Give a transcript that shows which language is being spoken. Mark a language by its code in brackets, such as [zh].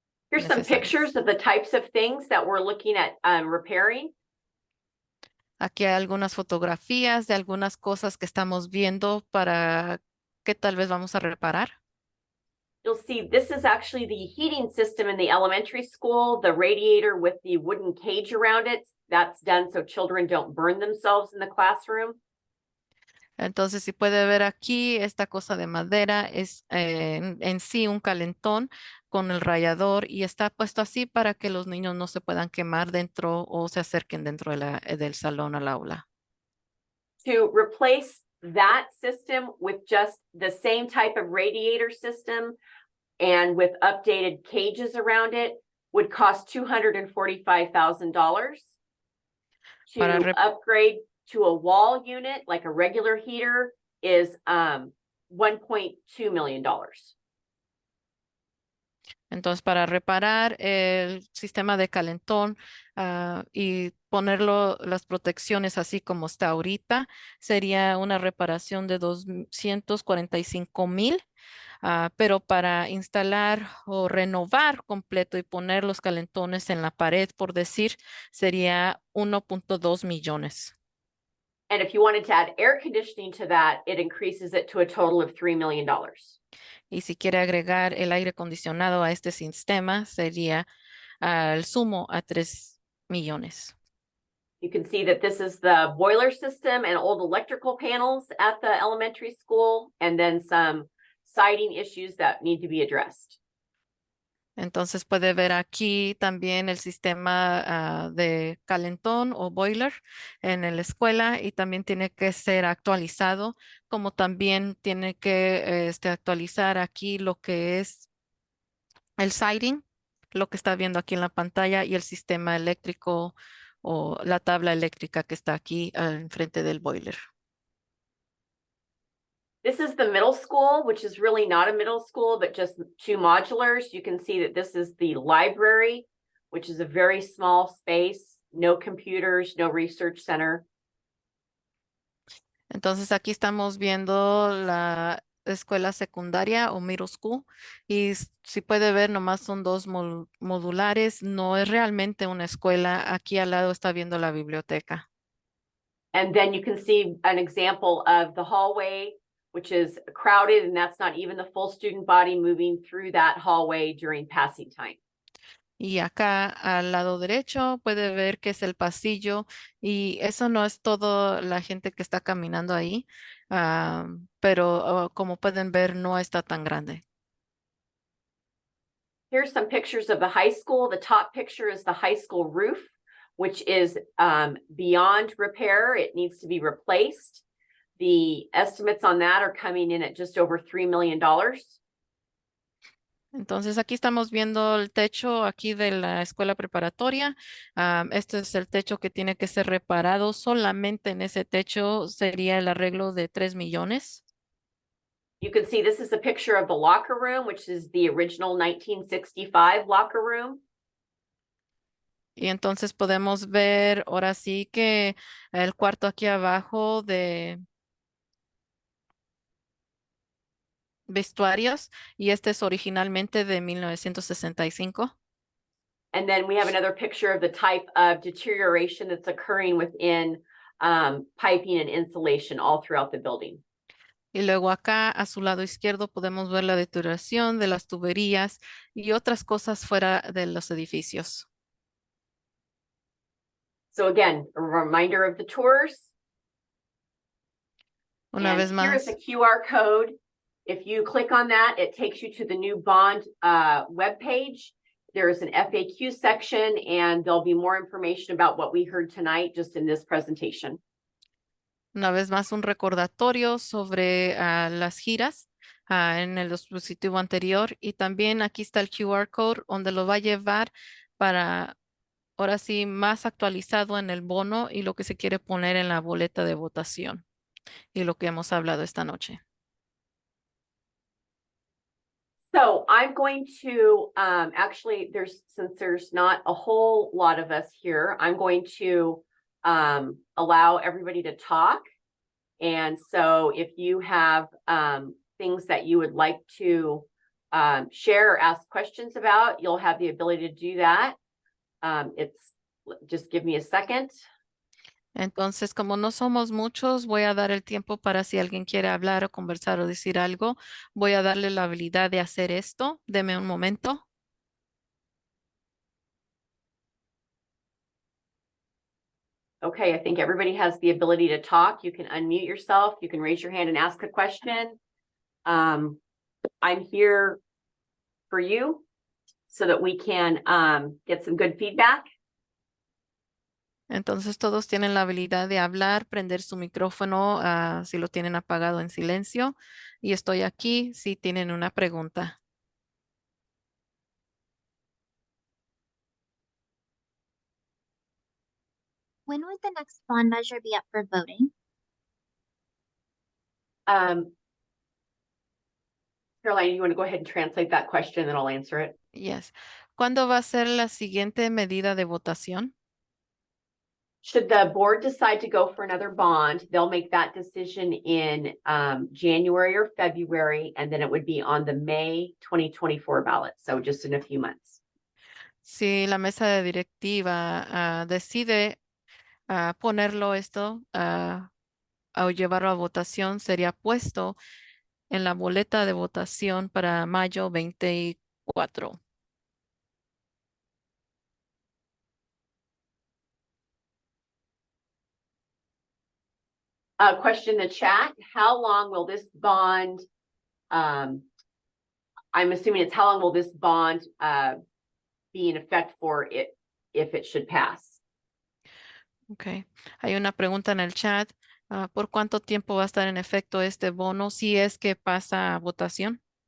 [en] Here's some [es] Necesarias. [en] pictures of the types of things that we're looking at repairing. [es] Aquí hay algunas fotografías de algunas cosas que estamos viendo para que tal vez vamos a reparar. [en] You'll see this is actually the heating system in the elementary school, the radiator with the wooden cage around it. That's done so children don't burn themselves in the classroom. [es] Entonces, si puede ver aquí, esta cosa de madera es en sí un calentón con el rallador y está puesto así para que los niños no se puedan quemar dentro o se acerquen dentro del salón al aula. [en] To replace that system with just the same type of radiator system and with updated cages around it would cost $245,000. To upgrade to a wall unit, like a regular heater, is $1.2 million. [es] Entonces, para reparar el sistema de calentón y ponerlo las protecciones así como está ahorita, sería una reparación de $245,000. Pero para instalar o renovar completo y poner los calentones en la pared, por decir, sería 1.2 millones. [en] And if you wanted to add air conditioning to that, it increases it to a total of $3 million. [es] Y si quiere agregar el aire acondicionado a este sistema, sería al sumo a 3 millones. [en] You can see that this is the boiler system and old electrical panels at the elementary school, and then some siding issues that need to be addressed. [es] Entonces puede ver aquí también el sistema de calentón o boiler en la escuela y también tiene que ser actualizado, como también tiene que actualizar aquí lo que es el siding, lo que está viendo aquí en la pantalla y el sistema eléctrico o la tabla eléctrica que está aquí enfrente del boiler. [en] This is the middle school, which is really not a middle school, but just 2 modulars. You can see that this is the library, which is a very small space, no computers, no research center. [es] Entonces aquí estamos viendo la escuela secundaria o middle school y si puede ver nomás son 2 modulares, no es realmente una escuela. Aquí al lado está viendo la biblioteca. [en] And then you can see an example of the hallway, which is crowded, and that's not even the full student body moving through that hallway during passing time. [es] Y acá al lado derecho puede ver que es el pasillo y eso no es todo la gente que está caminando ahí, pero como pueden ver no está tan grande. [en] Here's some pictures of the high school. The top picture is the high school roof, which is beyond repair. It needs to be replaced. The estimates on that are coming in at just over $3 million. [es] Entonces aquí estamos viendo el techo aquí de la escuela preparatoria. Este es el techo que tiene que ser reparado. Solamente en ese techo sería el arreglo de 3 millones. [en] You can see this is a picture of the locker room, which is the original 1965 locker room. [es] Y entonces podemos ver ahora sí que el cuarto aquí abajo de vestuarios y este es originalmente de 1965. [en] And then we have another picture of the type of deterioration that's occurring within piping and insulation all throughout the building. [es] Y luego acá a su lado izquierdo podemos ver la deterioración de las tuberías y otras cosas fuera de los edificios. [en] So again, a reminder of the tours. [es] Una vez [en] Here is a QR code. If you click on that, it takes you to the new bond webpage. There is an FAQ section and there'll be more information about what we heard tonight just in this presentation. [es] Una vez más un recordatorio sobre las giras en el dispositivo anterior y también aquí está el QR code donde lo va a llevar para ahora sí más actualizado en el bono y lo que se quiere poner en la boleta de votación y lo que hemos hablado esta noche. [en] So I'm going to actually since there's not a whole lot of us here, I'm going to allow everybody to talk. And so if you have things that you would like to share or ask questions about, you'll have the ability to do that. Just give me a second. [es] Entonces, como no somos muchos, voy a dar el tiempo para si alguien quiere hablar o conversar o decir algo. Voy a darle la habilidad de hacer esto. Deme un momento. [en] Okay, I think everybody has the ability to talk. You can unmute yourself. You can raise your hand and ask a question. I'm here for you so that we can get some good feedback. [es] Entonces, todos tienen la habilidad de hablar, prender su micrófono si lo tienen apagado en silencio. Y estoy aquí si tienen una pregunta. [en] When would the next bond measure be up for voting? Caroline, you want to go ahead and translate that question, then I'll answer it. Yes. [es] ¿Cuándo va a ser la siguiente medida de votación? [en] Should the board decide to go for another bond, they'll make that decision in January or February, and then it would be on the May 2024 ballot. So just in a few months. [es] Si la mesa de directiva decide ponerlo esto o llevarlo a votación, sería puesto en la boleta de votación para mayo 24. [en] Question in the chat, how long will this bond, I'm assuming it's how long will this bond be in effect for it if it should pass? Okay. [es] Hay una pregunta en el chat. ¿Por cuánto tiempo va a estar en efecto este bono si es que pasa a votación?